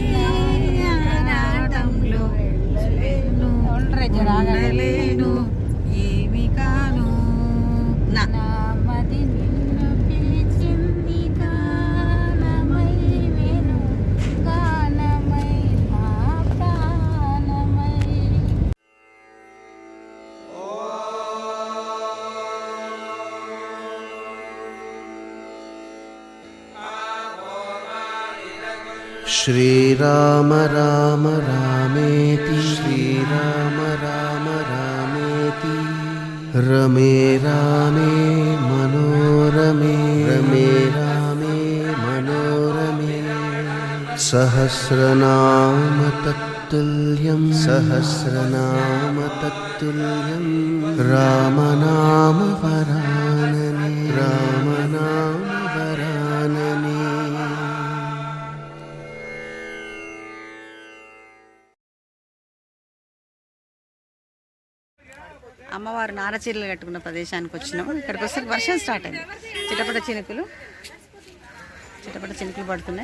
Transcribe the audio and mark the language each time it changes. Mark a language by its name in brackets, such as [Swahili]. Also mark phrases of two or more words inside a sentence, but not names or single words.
[Telugu] ఆరాటంలో ఉండలేను, ఏమి కాను నా మది నిన్ను పిలిచింది, గానమై వేణు గానమై నా ప్రాణమై. [Sanskrit] श्रीराम राम रामेति श्रीराम राम रामेति रमे रामे मनोरमे रमे रामे मनोरमे सहस्रनाम तत्तुल्यं सहस्रनाम तत्तुल्यं रामनाम वरानने रामनाम वरानने. [Telugu] అమ్మవారు నారచీరలు కట్టుకున్న ప్రదేశానికి వచ్చినాము. ఇక్కడికి వస్తే వర్షం స్టార్ట్ అయింది. చిటపట చినుకులు పడుతున్నాయి.